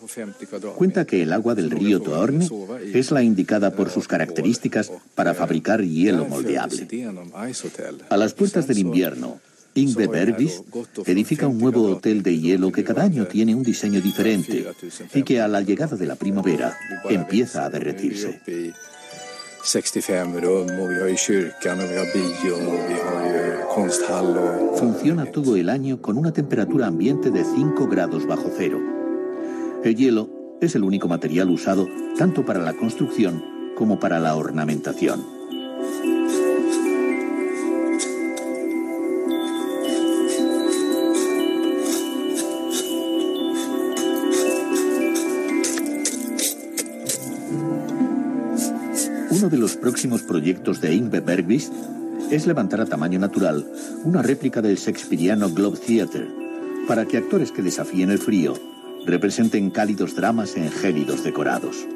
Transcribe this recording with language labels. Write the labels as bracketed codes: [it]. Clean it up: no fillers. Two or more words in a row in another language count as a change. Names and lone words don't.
[es] Cuenta que el agua del río Torne es la indicada por sus características para fabricar hielo moldeable. A las puertas del invierno, Yngve Bergqvist edifica un nuevo hotel de hielo que cada año tiene un diseño diferente y que a la llegada de la primavera empieza a derretirse. [sv] 65 rum och vi har ju kyrkan och vi har bio och vi har ju konsthall och... [es] Funciona todo el año con una temperatura ambiente de 5 grados bajo cero. El hielo es el único material usado tanto para la construcción como para la ornamentación. Uno de los próximos proyectos de Yngve Bergqvist es levantar a tamaño natural una réplica del shakespeariano Globe Theatre para que actores que desafíen el frío representen cálidos dramas en gélidos decorados.